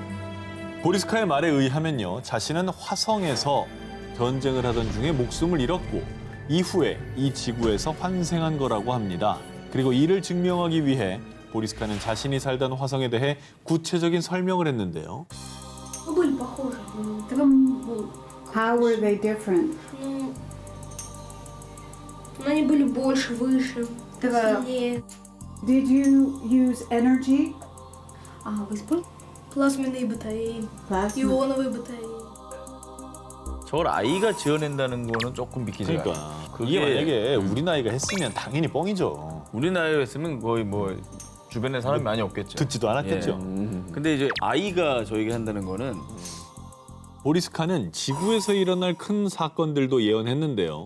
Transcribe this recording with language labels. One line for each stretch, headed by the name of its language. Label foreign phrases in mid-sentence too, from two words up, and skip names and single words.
Korean: 보리스카의 말에 의하면요, 자신은 화성에서 전쟁을 하던 중에 목숨을 잃었고 이후에 이 지구에서 환생한 거라고 합니다. 그리고 이를 증명하기 위해 보리스카는 자신이 살던 화성에 대해 구체적인 설명을 했는데요.
Russian: Ну, были похожи. Тогда, ну,
English: How were they different?
Russian: ну, они были больше, выше, Давай. сильнее.
English: Did you use energy?
Russian: А, вы использовали? Плазменные батареи, Plasma. ионовые батареи.
Korean: 저걸 아이가 지어낸다는 거는 조금 믿기지가 않아요. 그러니까 그게 이게 만약에 우리 나이가 했으면 당연히 뻥이죠. 우리 나이였으면 거의 뭐 주변에 사람이 많이 없겠죠. 듣지도 않았겠죠. 근데 이제 아이가 저에게 한다는 거는 보리스카는 지구에서 일어날 큰 사건들도 예언했는데요.